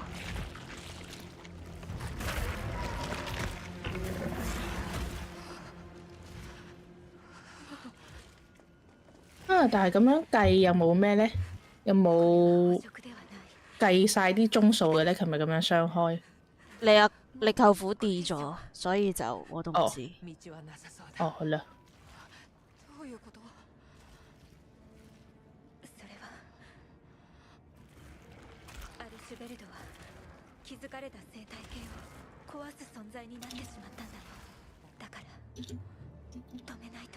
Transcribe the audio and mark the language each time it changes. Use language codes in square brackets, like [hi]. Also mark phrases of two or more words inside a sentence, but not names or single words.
[yue] 啊！但係咁樣計有冇咩咧？有冇計晒啲鐘數嘅咧？係咪咁樣雙開？你舅父跌咗，所以就我都唔知。 [ja] 道はなさそうだ。 [yue] 哦，好啦。 [ja] どういうこと？それはアルシュベルドは気づかれた生態系を壊す存在になってしまったんだよ。だから止めないと。